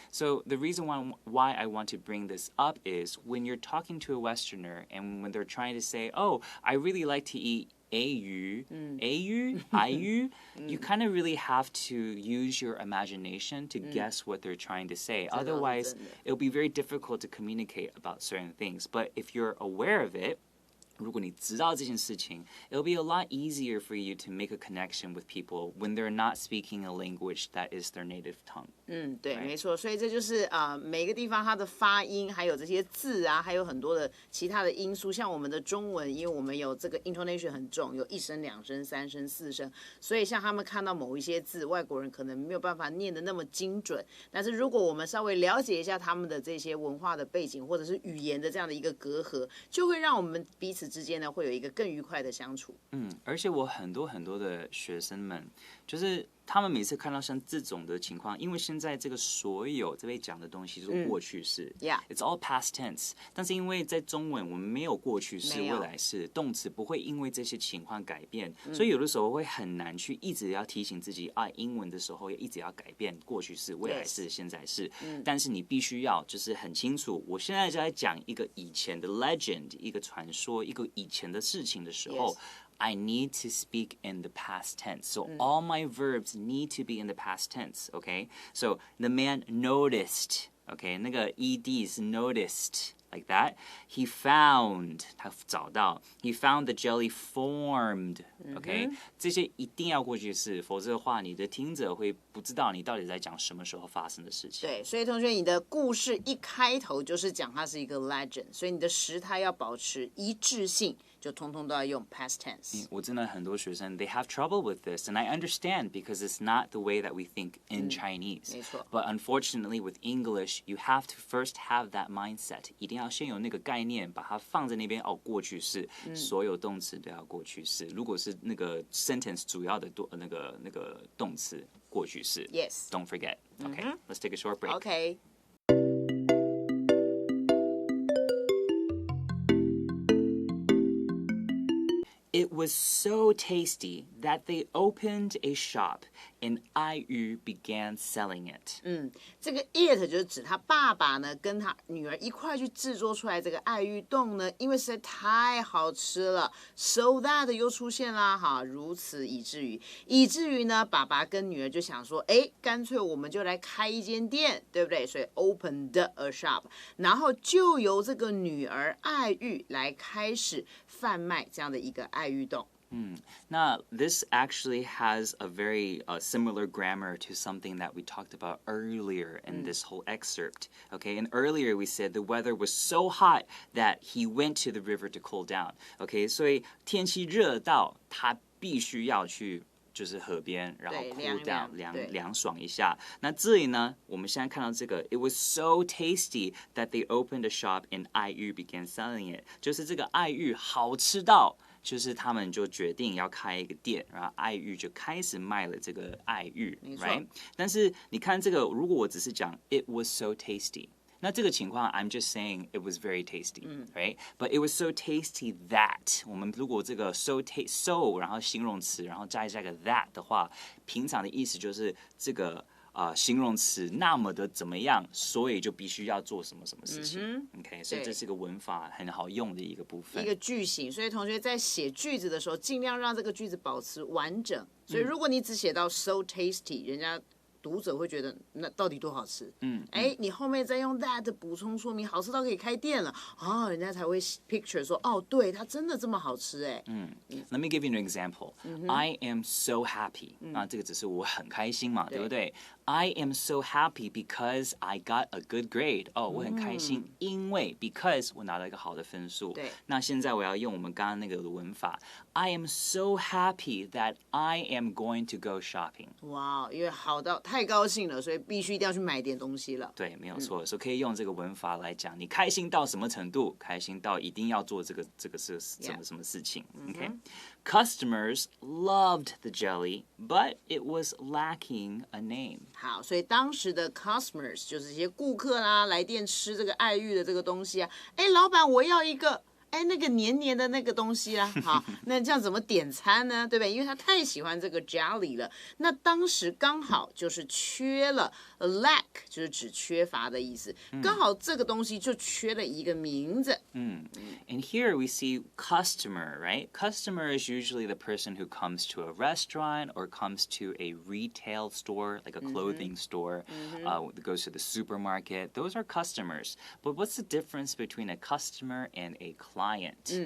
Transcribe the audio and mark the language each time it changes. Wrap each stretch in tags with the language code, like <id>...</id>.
<en>So the reason why I want to bring this up is when you're talking to a Westerner and when they're trying to say, oh, I really like to eat 鱼, 爱玉, you kind of really have to use your imagination to guess what they're trying to say. Otherwise, it'll be very difficult to communicate about certain things. But if you're aware of it,</en> <zh>如果你知道这件事情,</zh> <en>it'll be a lot easier for you to make a connection with people when they're not speaking a language that is their native tongue.</en> <zh>对，没错，所以这就是每个地方它的发音，还有这些字啊，还有很多的其他的因素。像我们的中文，因为我们有这个 intonation 很重，有一声、两声、三声、四声，所以像他们看到某一些字，外国人可能没有办法念得那么精准。但是如果我们稍微了解一下他们的这些文化的背景，或者是语言的这样的一个隔阂，就会让我们彼此之间呢会有一个更愉快的相处。而且我很多的学生们，就是他们每次看到像这种的情况，因为现在这个所有这边讲的东西都是过去式，</zh> <en>It's all past tense。</en> <zh>但是因为在中文我们没有过去式、未来式，动词不会因为这些情况改变，所以有的时候会很难去一直要提醒自己英文的时候也一直要改变过去式、未来式、现在式。但是你必须要就是很清楚，我现在就在讲一个以前的 legend， 一个传说，一个以前的事情的时候。</zh> <en>I need to speak in the past tense. So all my verbs need to be in the past tense, okay? So the man noticed, okay? 那个 ED is noticed, like that. He found,</en> <zh>他找到.</zh> <en>He found the jelly formed, okay?</en> <zh>这些一定要过去式，否则的话你的听者会不知道你到底在讲什么时候发生的事情。对，所以同学，你的故事一开头就是讲它是一个 legend， 所以你的时态要保持一致性。就通通都要用 past tense。我真的很多学生</zh> <en>they have trouble with this, and I understand because it's not the way that we think in Chinese.</en> <zh>没错。</zh> <en>But unfortunately, with English, you have to first have that mindset.</en> <zh>一定要先有那个概念，把它放在那边。过去式，所有动词都要过去式。如果是那个 sentence 主要的那个动词，过去式。</zh> <en>Yes. Don't forget. Okay, let's take a short break. Okay. It was so tasty that they opened a shop and 爱玉 began selling it.</en> <zh>这个 it 就是指他爸爸呢跟他女儿一块去制作出来这个爱玉冻呢，因为实在太好吃了 ，so that 又出现啦哈，如此以至于呢，爸爸跟女儿就想说，干脆我们就来开一间店，对不对？所以</zh> <en>opened a shop，</en> <zh>然后就由这个女儿爱玉来开始贩卖这样的一个爱玉冻。</zh> <en>Now, this actually has a very similar grammar to something that we talked about earlier in this whole excerpt. Okay, and earlier we said the weather was so hot that he went to the river to cool down.</en> <zh>Okay, 所以天气热到他必须要去就是河边，然后 cool down 凉爽一下。那这里呢，我们现在看到这个 ，</zh> <en>It was so tasty that they opened a shop and 爱玉 began selling it。</en> <zh>就是这个爱玉好吃到。就是他们就决定要开一个店，然后爱玉就开始卖了这个爱玉 ，right？但是你看这个，如果我只是讲</zh> <en>It was so tasty。</en> <zh>那这个情况</zh> <en>I'm just saying it was very tasty, right? But it was so tasty that</en> <zh>我们如果这个 so 然后形容词，然后加一个 that 的话，平常的意思就是这个形容词那么的怎么样，所以就必须要做什么什么事情。 OK， 所以这是个文法很好用的一个部分，一个句型。所以同学在写句子的时候，尽量让这个句子保持完整。所以如果你只写到 so tasty，人家读者会觉得那到底多好吃？你后面再用 that 补充说明，好吃到可以开店了啊，人家才会 picture 说哦，对，它真的这么好吃哎。</zh> <en>Let me give you an example. I am so happy.</en> <zh>那这个只是我很开心嘛，对不对？</zh> <en>I am so happy because I got a good grade.</en> <zh>我很开心，因为 because 我拿了一个好的分数。对。那现在我要用我们刚刚那个的文法。</zh> <en>I am so happy that I am going to go shopping.</en> <zh>哇，因为好到太高兴了，所以必须一定要去买点东西了。对，没有错，所以可以用这个文法来讲，你开心到什么程度？开心到一定要做这个是什么事情</zh> <en>？OK。Customers loved the jelly, but it was lacking a name.</en> <zh>好，所以当时的 customers 就是这些顾客啦，来店吃这个爱玉的这个东西啊。老板，我要一个。那个黏黏的那个东西啦，好，那这样怎么点餐呢？对不对？因为他太喜欢这个 jelly 了。那当时刚好就是缺了 lack， 就是指缺乏的意思。刚好这个东西就缺了一个名字。</zh> <en>And here we see customer, right? Customer is usually the person who comes to a restaurant or comes to a retail store, like a clothing store, goes to the supermarket. Those are customers. But what's the difference between a customer and a client?</en>